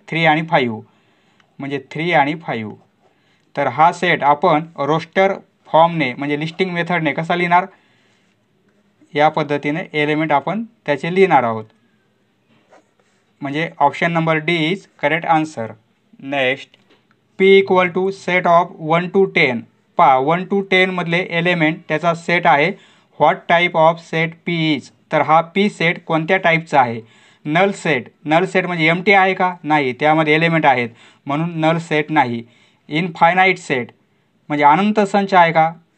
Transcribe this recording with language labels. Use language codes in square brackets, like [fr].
[mr] 3 आणि 5, म्हणजे 3 आणि 5. तर हा सेट आपण रोस्टर फॉर्मने म्हणजे लिस्टिंग मेथडने कसा लिहिणार? या पद्धतीने एलिमेंट आपण त्याचे लिहिणार आहोत, म्हणजे [en] Option number D is correct answer. Next, P equal to set of 1 to 10. [mr] पहा, 1 to 10 मधले एलिमेंट त्याचा सेट आहे. [en] What type of set P is? [mr] तर हा पी सेट कोणत्या टाईपचा आहे? Null set. नल सेट म्हणजे एम्प्टी आहे का? नाही, त्यामध्ये एलिमेंट आहेत म्हणून नल सेट नाही. इनफायनाईट सेट म्हणजे अनंत संच आहे का?